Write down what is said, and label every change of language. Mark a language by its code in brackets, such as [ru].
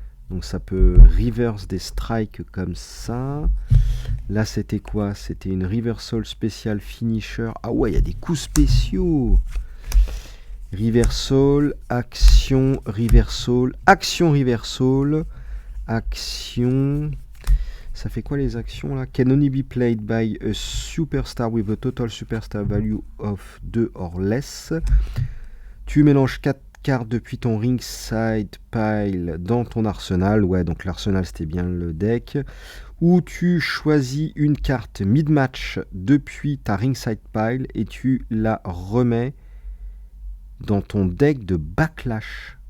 [fr] Donc ça peut reverse des strikes comme ça. Là c'était quoi? C'était une reversal spécial finisher. Ah ouais, il y a des coups spéciaux. Reversal, action, reversal, action, reversal, action. Ça fait quoi les actions là? [en] Can only be played by a superstar with a total superstar value of 2 or less. [fr] Tu mélanges 4 cartes depuis ton ringside pile dans ton arsenal. Ouais, donc l'arsenal c'était bien le deck. Ou tu choisis une carte mid-match depuis ta ringside pile et tu la remets dans ton deck de backlash.